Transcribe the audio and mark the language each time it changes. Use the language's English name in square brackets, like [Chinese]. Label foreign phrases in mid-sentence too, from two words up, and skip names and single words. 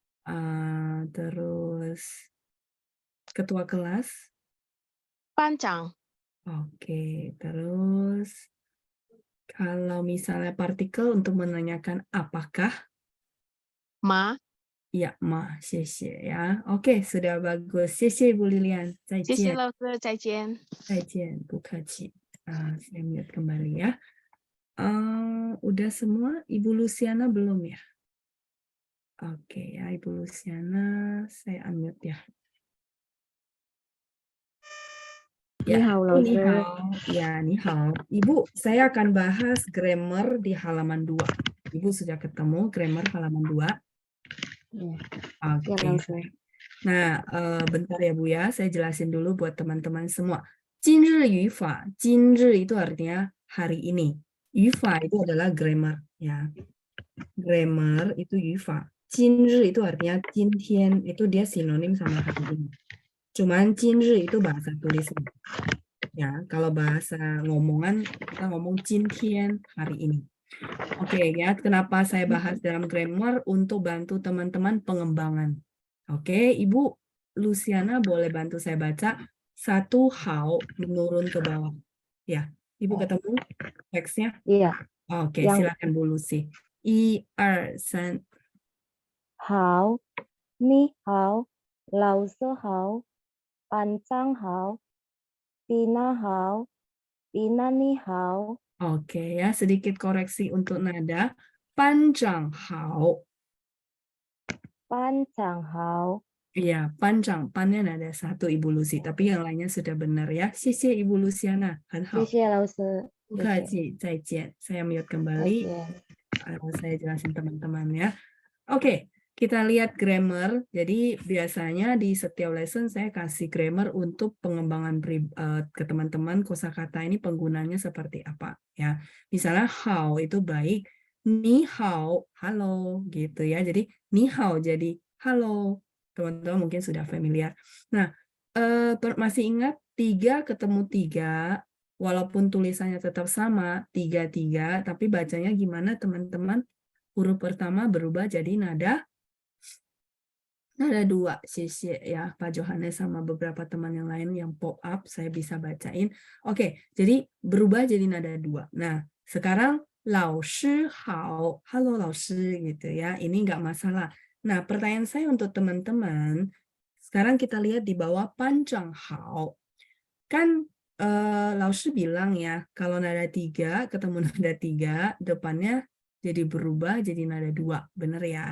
[Indonesian] Terus ketua kelas. [Chinese] 班长 [Indonesian] Oke, terus kalau misalnya partikel untuk menanyakan apakah, [Chinese] 吗 [Indonesian] ya ma, xie ya. Oke, sudah bagus. Xie Ibu Lilian. [Chinese] 再谢谢见。老师，再见。再见，不客气. [Indonesian] Saya mute kembali ya. Udah semua? Ibu Luciana belum ya? Oke ya, Ibu Luciana, saya unmute ya. [Chinese] Ya, 你好. Ya, 你好. [Indonesian] Ibu, saya akan bahas grammar di halaman 2. Ibu sudah ketemu grammar halaman 2? Oke. Nah, bentar ya Bu ya, saya jelasin dulu buat teman-teman semua. [Chinese] 今日语法, [Indonesian] 今日 itu artinya hari ini. 语法 itu adalah grammar ya. Grammar itu 语法. 今日 itu artinya 今天, itu dia sinonim sama hari ini. Cuman 今日 itu bahasa tulisan. Ya, kalau bahasa ngomongan kita ngomong 今天, hari ini. Oke ya, kenapa saya bahas dalam grammar? Untuk bantu teman-teman pengembangan. Oke, Ibu Luciana boleh bantu saya baca satu hao menurun ke bawah. Ya, Ibu ketemu teksnya? Iya. Oke, silakan Bu Lucy. 1, 2, 3. [Chinese] 好，你好，老师好，班长好，蒂娜好，蒂娜你好。 [Indonesian] Oke ya, sedikit koreksi untuk nada. [Chinese] 班长好. 班长好。 [Indonesian] Iya, panjang, pannya ada 1 Ibu Lucy, tapi yang lainnya sudah benar ya. Xie Ibu Luciana, [Chinese] 很好。谢谢老师。不客气，再见. [Indonesian] Saya mute kembali. Saya jelasin teman-teman ya. Oke, kita lihat grammar. Jadi biasanya di setiap lesson saya kasih grammar untuk pengembangan ke teman-teman kosakata ini penggunanya seperti apa ya. Misalnya how itu baik, [Chinese] 你好, [Indonesian] halo gitu ya. Jadi [Chinese] 你好 [Indonesian] jadi halo. Teman-teman mungkin sudah familiar. Nah, masih ingat 3 ketemu 3, walaupun tulisannya tetap sama, 3, tapi bacanya gimana teman-teman? Huruf pertama berubah jadi nada 2. Xie ya, Pak Johannes sama beberapa teman yang lain yang pop up, saya bisa bacain. Oke, jadi berubah jadi nada 2. Nah, sekarang [Chinese] 老师好, [Indonesian] halo 老师 gitu ya, ini nggak masalah. Nah, pertanyaan saya untuk teman-teman, sekarang kita lihat di bawah panjang hao. Kan Lao Shi bilang ya, kalau nada 3 ketemu nada 3, depannya jadi berubah jadi nada 2, benar ya?